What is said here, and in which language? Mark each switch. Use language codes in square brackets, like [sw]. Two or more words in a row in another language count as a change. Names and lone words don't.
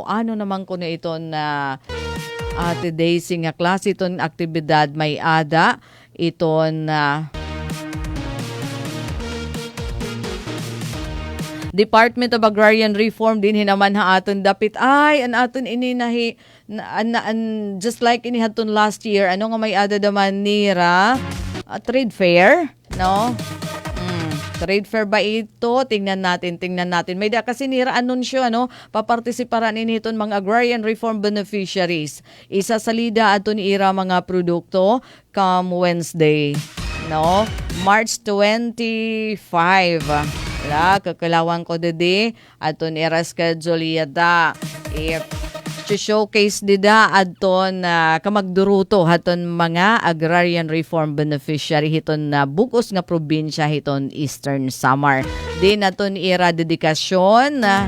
[war] Ano naman kuno iton today nga klase iton aktibidad may ada iton Department of Agrarian Reform din hinaman ha aton dapit ay an aton ini nahi [en] just like [war] ini haton [en] last year [war] ano nga may ada daman nira [en] trade fair [war] no [en] trade fair [war] ba ito tingnan natin may da kasi nira anunsyo ano papartisiparan initon mga [en] agrarian reform beneficiaries [war] isa salida aton ira mga produkto [en] come Wednesday [war] no March 25 kakalawan ko dede aton ira schedule yata showcase dida adton kamagduruto haton mga [en] agrarian reform beneficiary [war] hiton na bukos nga probinsya hiton Eastern Samar din aton ira dedikasyon